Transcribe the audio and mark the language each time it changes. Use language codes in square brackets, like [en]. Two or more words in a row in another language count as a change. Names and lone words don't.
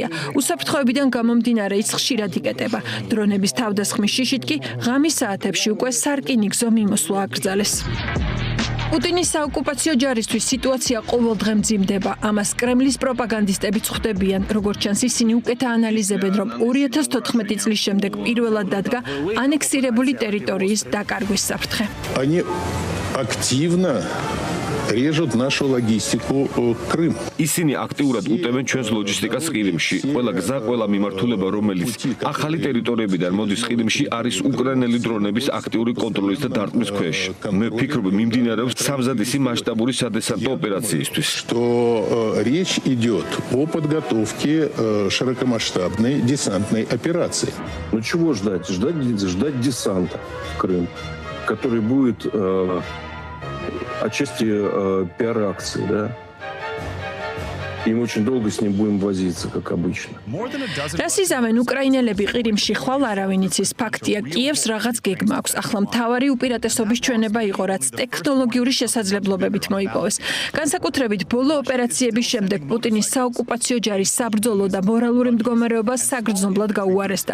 [ka] უსაფრთხოებიდან გამომდინარე ის ხშირად იკეტება. დრონების თავდასხმის შიშით კი ღამის საათებში უკვე სარკინიგზო მიმოსვლა აკრძალეს. პუტინის საოკუპაციო ჯარისთვის სიტუაცია ყოველდღე მძიმდება. ამას კრემლის პროპაგანდისტებიც ხვდებიან. როგორც ჩანს, ისინი უკეთ აანალიზებენ, რომ 2014 წლის შემდეგ პირველად დადგა ანექსირებული ტერიტორიის დაკარგვის საფრთხე. [ru] Они активно режут нашу логистику Крым. [ka] ისინი აქტიურად უტევენ ჩვენს ლოჯისტიკას ყირიმში. ყველა გზა, ყველა მიმართულება, რომელიც ახალი ტერიტორიებიდან მოდის ყირიმში, არის უკრაინელი დრონების აქტიური კონტროლის და დარტყმის ქვეშ. მე ვფიქრობ, მიმდინარეობს სამზადისი масштабური სადესანტო ოპერაციისთვის. [ru] Что речь идет о подготовке широкомасштабной десантной операции. Ну чего ждать? Ждать десанта в Крым, который будет отчасти пиар-акции, да? И мы очень долго с ним будем возиться, как обычно. [ka] რასიზამენ უკრაინელები ყირიმში ხვალ არავინ იცის. ფაქტია, კიევს რაღაც გეგმა აქვს. ახლა მთავარი უპირატესობის ჩვენება იყო, რაც ტექნოლოგიური შესაძლებლობებით მოიპოვეს. განსაკუთრებით ბოლო ოპერაციების შემდეგ პუტინის საოკუპაციო ჯარის საბრძოლო და მორალური მდგომარეობა საგრძნობლად გაუარესდა.